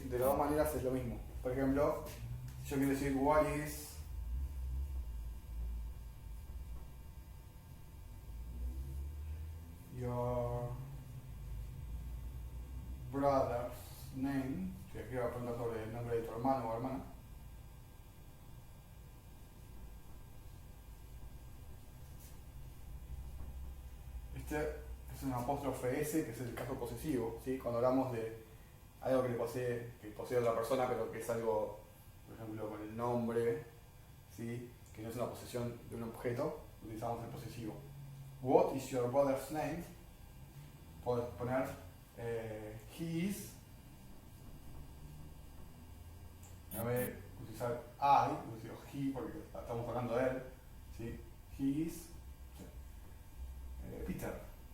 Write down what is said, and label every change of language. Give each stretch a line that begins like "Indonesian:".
Spanish: De las dos maneras es lo mismo. Por ejemplo, si yo quiero decir
English: what is your brother's name,
Spanish: si aquí voy a preguntar sobre el nombre de tu hermano o hermana, este es un apóstrofe S, que es el caso posesivo, ¿sí? Cuando hablamos de algo que posee otra persona, pero que es algo, por ejemplo, con el nombre, ¿sí? Que no es una posesión de un objeto, utilizamos el posesivo.
English: What is your brother's name?
Spanish: Puedes poner
English: he is,
Spanish: en vez de utilizar I, utilizo he porque estamos hablando de él, ¿sí?
English: He is Peter.